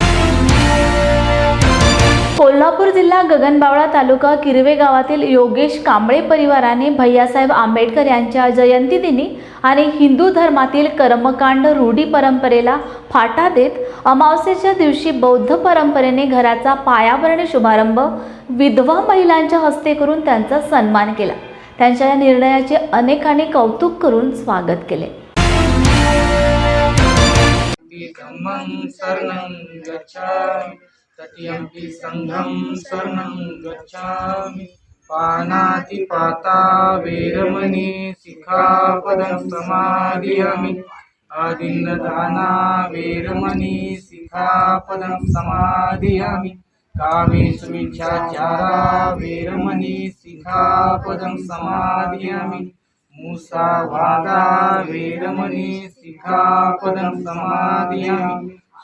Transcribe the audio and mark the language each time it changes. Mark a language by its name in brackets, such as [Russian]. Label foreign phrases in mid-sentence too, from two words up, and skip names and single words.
[Marathi] कोल्हापूर जिल्हा गगनबावळा तालुका किरवे गावातील योगेश कांबळे परिवाराने भैयासाहेब आंबेडकर यांच्या जयंतीदिनी आणि हिंदू धर्मातील कर्मकांड रूढी परंपरेला फाटा देत अमावस्येच्या दिवशी बौद्ध परंपरेने घराचा पायाभरणी शुभारंभ विधवा महिलांच्या हस्ते करून त्यांचा सन्मान केला. त्यांच्या या निर्णयाचे अनेकांनी कौतुक करून स्वागत केले. [Pali] तटियम्पि संघं शरणं गच्छामि पानातिपाता वेरमणि सिक्खापदं समादियामि आदिन्नदाना वेरमणि सिक्खापदं समादियामि कामेषु मिच्छाचारा वेरमणि सिक्खापदं समादियामि मुसावादा वेरमणि सिक्खापदं समादियामि